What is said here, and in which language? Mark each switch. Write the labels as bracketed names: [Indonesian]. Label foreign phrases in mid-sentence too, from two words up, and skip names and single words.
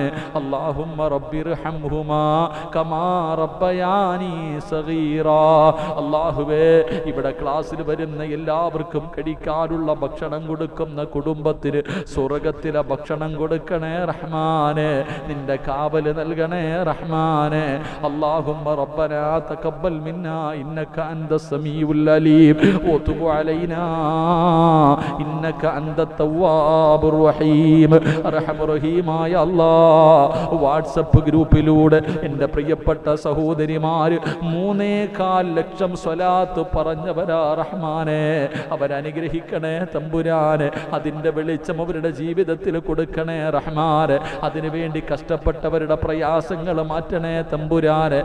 [Arabic] اللهم ارحمهما كما ربياني صغيرا. [Malayalam] അല്ലാഹുവേ ഇവിടെ ക്ലാസ്സിൽ വരുന്ന എല്ലാവർക്കും കഴിക്കാനുള്ള ഭക്ഷണം കൊടുക്കുന്ന കുടുംബത്തിന് സ്വർഗത്തിലെ ഭക്ഷണം കൊടുക്കണേ റഹ്മാനെ. നിന്റെ കാവല് നൽകണേ റഹ്മാനെ. [Arabic] اللهم ربنا تقبل منا إنك أنت السميع العليم وتب علينا إنك أنت التواب الرحيم أرحم الرحيമായ അല്ലാഹ്. [Malayalam] വാട്സപ്പ് ഗ്രൂപ്പിലൂടെ എൻ്റെ പ്രിയപ്പെട്ട സഹോദരിമാർ 3.4 ലക്ഷം സ്വലാത്ത് പറഞ്ഞവരാ റഹ്മാനെ. അവരനുഗ്രഹിക്കണേ തമ്പുരാനെ. അതിൻ്റെ വെളിച്ചം അവരുടെ ജീവിതത്തിൽ കൊടുക്കണേ റഹ്മാനെ. അതിനുവേണ്ടി കഷ്ടപ്പെട്ടവരുടെ പ്രയാസങ്ങൾ മാറ്റണേ തമ്പുരാനെ.